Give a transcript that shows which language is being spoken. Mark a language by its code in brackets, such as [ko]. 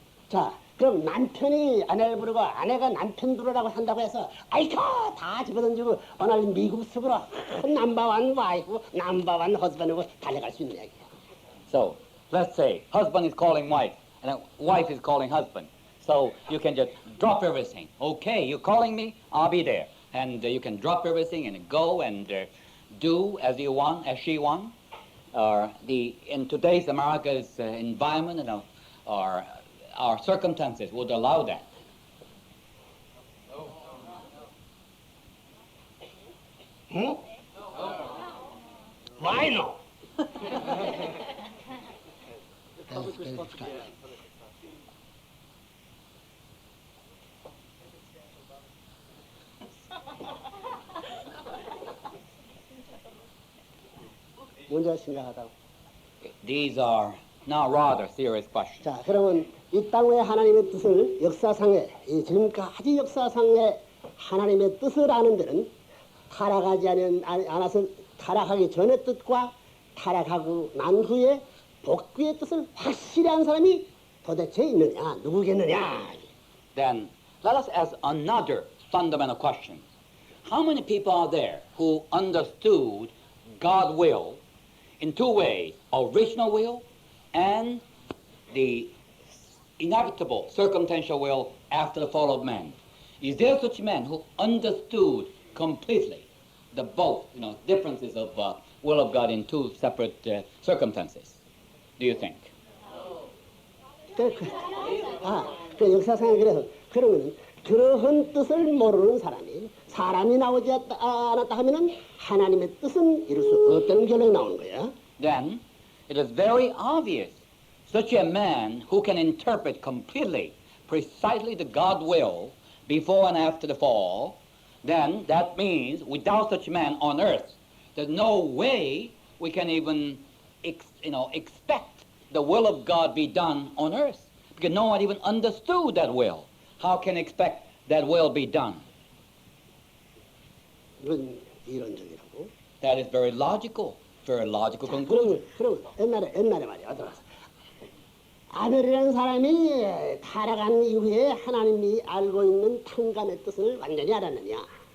[ko] 자, 그럼 남편이 아내를 부르고 아내가 남편 부르라고 한다고 해서 아이고 다 집어던지고 오늘 미국 습으로 넘버원 와이프, 넘버원 허스밴드고 달려갈 수 있는 얘기야. [en] So, let's say husband is calling wife and wife is calling husband. So you can just drop everything. Okay, you're calling me, I'll be there. And you can drop everything and go and do as you want, as she wants. In today's America's environment, or our circumstances would allow that. 응? Why no? [ko] 문제가 심각하다고. [en] These are now rather serious questions. [ko] 자, 그러면 이 땅의 하나님의 뜻을 역사상에 지금까지 역사상에 하나님의 뜻을 아는 데는 타락하지 않아서 타락하기 전의 뜻과 타락하고 난 후에 복귀의 뜻을 확실히 아는 사람이 도대체 있느냐, 누구겠느냐. [en] Then let us ask another fundamental question. How many people are there who understood God's will in two ways, original will and the inevitable circumstantial will after the fall of man? Is there such man who understood completely the both, differences of will of God in two separate circumstances? Do you think? [ko] 그 역사상에 그래서 그러면 그러한 뜻을 모르는 사람이 나오지 않았다 하면은 하나님의 뜻은 이룰 수 없다는 결론이 나오는 거야. [en] Then it is very obvious such a man who can interpret completely, precisely the God will before and after the fall, then that means without such a man on earth, there's no way we can even expect the will of God be done on earth, because no one even understood that will. How can expect that will be done? [ko] 이건 이론적이라고. [en] That is very logical conclusion. [ko] 그러면 옛날에 말이야. 들어서 아벨이라는 사람이 타락한 이후에 하나님이 알고 있는 탕감의 뜻을 완전히 알았느냐.